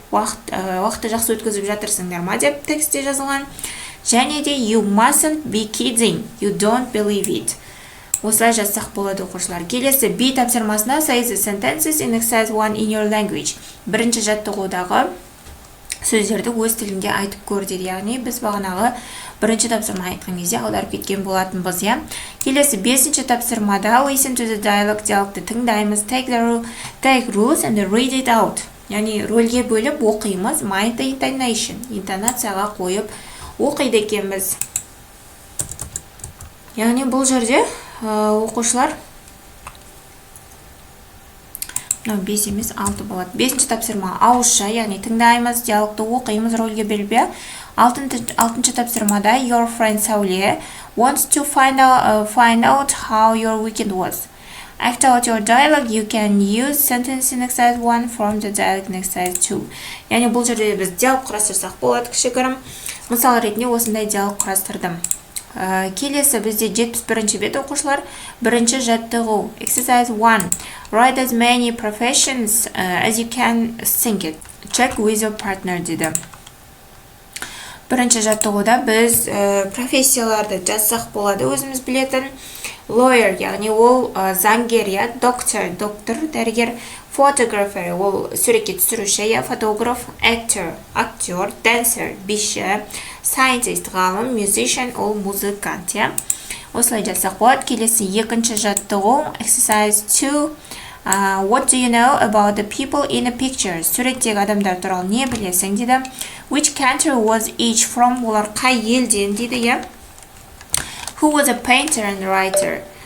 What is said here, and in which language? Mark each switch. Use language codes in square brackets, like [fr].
[kk] Уақытты жақсы өткізіп жатырсыңдар ма деп текстте жазылған. Және де [en] you mustn't be kidding. You don't believe it. [kk] Осылай жазсақ болады оқушылар. Келесі B тапсырмасына [en] say the sentences in exercise 1 in your language. [kk] Бірінші жаттығудағы сөздерді өз тілінде айтып көр дейді. Яғни біз бағанағы бірінші тапсырма айтқан кезде аударып кеткен болатынбыз, иә. Келесі 5-ші тапсырмада [en] listen to the dialogue. [kk] Диалогты тыңдаймыз. [en] Take rules and read it out. [kk] Яғни рөлге бөліп оқимыз. [en] Mind the intonation. [kk] Интонацияға қойып оқиды екенбіз. Яғни бұл жерде оқушылар 5 емес 6 болады. 5-ші тапсырма ауызша, яғни тыңдаймыз, диалогты оқимыз, рөлге бөлбе. 6-ші тапсырмада [en] your friend Сауле wants to find out how your weekend was. Act out your dialogue. You can use sentence in exercise 1 from the dialogue in exercise 2. [kk] Яғни бұл жерде біз диалог құрастырсақ болады кішігірім. Мысал ретінде осындай диалог құрастырдым. Келесі бізде 71-ші бет оқушылар. Бірінші жаттығу. [en] Exercise 1. Write as many professions as you can think it. Check with your partner деді. [kk] Бірінші жаттығуда біз профессияларды жазсақ болады, өзіміз білетін. Lawyer, яғни ол заңгер, я, доктор, дәрігер, photographer, ол суретке түсіруші, я, фотограф, actor, актер, dancer, биші, scientist, ғалым, musician, ол музыкант, я. Осылай жазсақ болады. Келесі екінші жаттығу. [en] Exercise 2. What do you know about the people in the picture? [kk] Суреттегі адамдар туралы не білесің дейді. [en] Which country was each from? [kk] Олар қай елден дейді, я. [en] Who was a painter and writer?